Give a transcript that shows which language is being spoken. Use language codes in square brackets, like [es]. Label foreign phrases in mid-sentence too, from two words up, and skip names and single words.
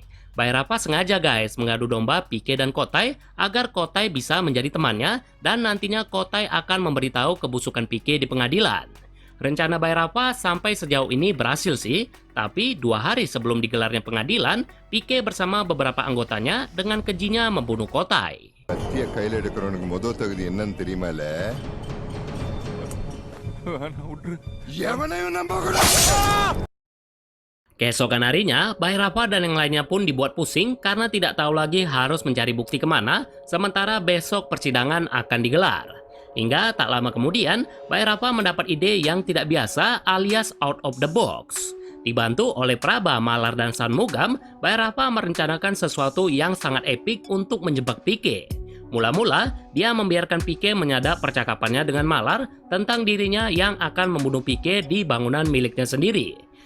[id] Bayrapa sengaja guys mengadu domba Pique dan Kotai agar Kotai bisa menjadi temannya, dan nantinya Kotai akan memberitahu kebusukan Pique di pengadilan. Rencana Bayrapa sampai sejauh ini berhasil sih, tapi 2 hari sebelum digelarnya pengadilan, Pique bersama beberapa anggotanya dengan kejinya membunuh Kotai. [ta] கத்திய கையில் எடுக்கிறவனுக்கு முதல் தகுதி என்னன்னு தெரியுமால? எவனையும் நம்ப கூடாது. [id] Keesokan harinya, Bayrapa dan yang lainnya pun dibuat pusing karena tidak tahu lagi harus mencari bukti kemana, sementara besok persidangan akan digelar. Hingga tak lama kemudian, Bayrapa mendapat ide yang tidak biasa alias [en] out of the box. [id] Dibantu oleh Praba, Malar, dan San Mugam, Bayrapa merencanakan sesuatu yang sangat epik untuk menjebak Pique. Mula-mula, dia membiarkan Pique menyadap percakapannya dengan Malar tentang dirinya yang akan membunuh Pique di bangunan miliknya sendiri.